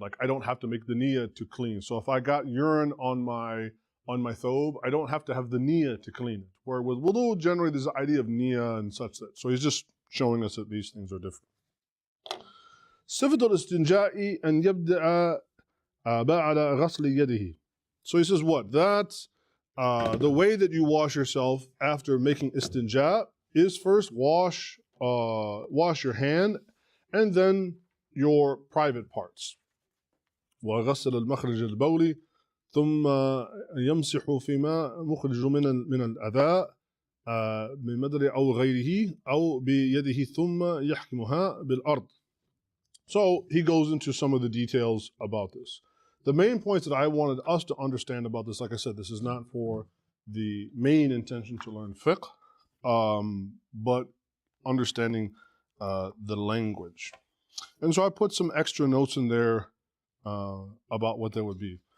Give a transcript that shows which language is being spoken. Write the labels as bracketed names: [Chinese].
[English] Like, I don't have to make the niyyah to clean. So if I got urine on my thobe, I don't have to have the niyyah to clean it. Where with wudu, generally there's the idea of niyyah and such that. So he's just showing us that these things are different. [Arabic] صفة الاستنجاء أن يبدأ بعد غسل يده. [English] So he says what? That the way that you wash yourself after making istinja is first wash your hand and then your private parts. [Arabic] وغسل المخرج البولي ثم يمسح فيما مخرج من الأذى من مدر أو غيره أو بيده ثم يحكمها بالأرض. [English] So he goes into some of the details about this. The main points that I wanted us to understand about this, like I said, this is not for the main intention to learn fiqh, but understanding the language. And so I put some extra notes in there about what that would be.